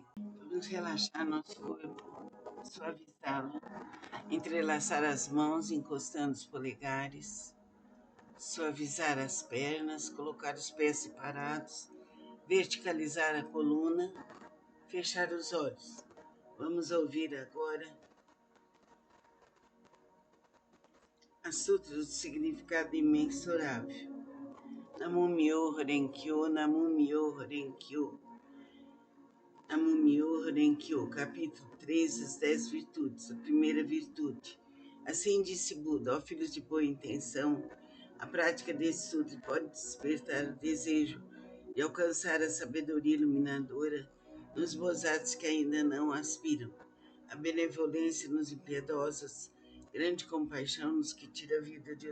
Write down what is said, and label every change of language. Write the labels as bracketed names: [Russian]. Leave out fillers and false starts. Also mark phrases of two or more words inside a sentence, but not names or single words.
[Portuguese] Vamos relaxar nosso corpo, suavizá-lo, entrelaçar as mãos encostando os polegares, suavizar as pernas, colocar os pés separados, verticalizar a coluna, fechar os olhos. Vamos ouvir agora a Sutra do Significado Imensurável. [Japanese] Namo Myoho Renkyo, Namo Myoho Renkyo. Namo Myoho Renkyo, [Portuguese] capítulo 3, as 10 virtudes, a primeira virtude. Assim disse Buda, ó filhos de boa intenção, a prática desse sutra pode despertar o desejo de alcançar a sabedoria iluminadora nos bozatos que ainda não aspiram, a benevolência nos impiedosos, grande compaixão nos que tira a vida de